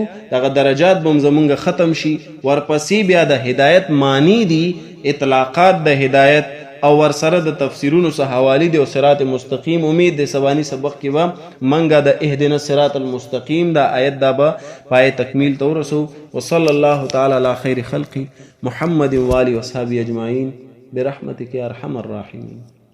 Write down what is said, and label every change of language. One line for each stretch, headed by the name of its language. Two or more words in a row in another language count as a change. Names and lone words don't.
Pashto: دغه درجات به زمونږ ختم شي، ورپسې بیا د هدایت معنی دي، اطلاقات د هدایت او ورسره د تفسیرونو سره حوالی دی او صراط مستقیم. امید د سبانی سبق کې به منګه د
Arabic: اهدنا الصراط المستقیم
Pashto: دا آیت دا به پای تکمیل ته ورسو.
Arabic: وصلی الله تعالی علی خیر خلقی محمد و آله و صحبه اجمعین برحمتک یا ارحم الراحمین.